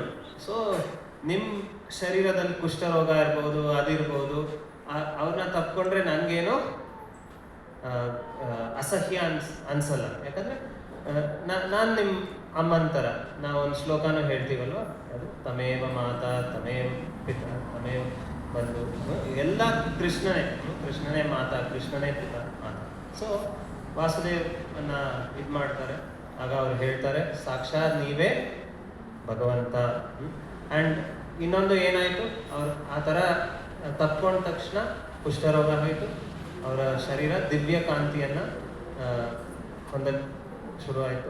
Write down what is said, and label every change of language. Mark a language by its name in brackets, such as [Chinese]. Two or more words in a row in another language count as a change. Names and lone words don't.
[Kannada] ಸೊ ನಿಮ್ಮ ಶರೀರದಲ್ಲಿ ಕುಷ್ಠರೋಗ ಇರ್ಬೋದು, ಅದಿರ್ಬೋದು, ಅವ್ರನ್ನ ತಪ್ಕೊಂಡ್ರೆ ನನಗೇನೋ ಅಸಹ್ಯ ಅನ್ಸಲ್ಲ. ಯಾಕಂದರೆ ನಾನು ನಿಮ್ಮ ಅಮ್ಮನ ಥರ. ನಾವು ಒಂದು ಶ್ಲೋಕನೂ ಹೇಳ್ತೀವಲ್ವ, ಅದು [Sanskrit] ತಮೇವ ಮಾತಾ ತಮೇವ ಪಿತ ತಮೇವ ಬಂಧು, [Kannada] ಎಲ್ಲ ಕೃಷ್ಣನೇ ಮಾತಾ, ಕೃಷ್ಣನೇ ಪಿತ ಮಾತಾ. ಸೊ ವಾಸುದೇವನ್ನ ಇದು ಮಾಡ್ತಾರೆ. ಆಗ ಅವ್ರು ಹೇಳ್ತಾರೆ, ಸಾಕ್ಷಾತ್ ನೀವೇ ಭಗವಂತ. ಆ್ಯಂಡ್ ಇನ್ನೊಂದು ಏನಾಯಿತು, ಅವ್ರು ಆ ಥರ ತಪ್ಕೊಂಡ ತಕ್ಷಣ ಕುಷ್ಠರೋಗ ಆಯಿತು, ಅವರ ಶರೀರ ದಿವ್ಯ ಕಾಂತಿಯನ್ನು ಹೊಂದಲು ಶುರುವಾಯಿತು.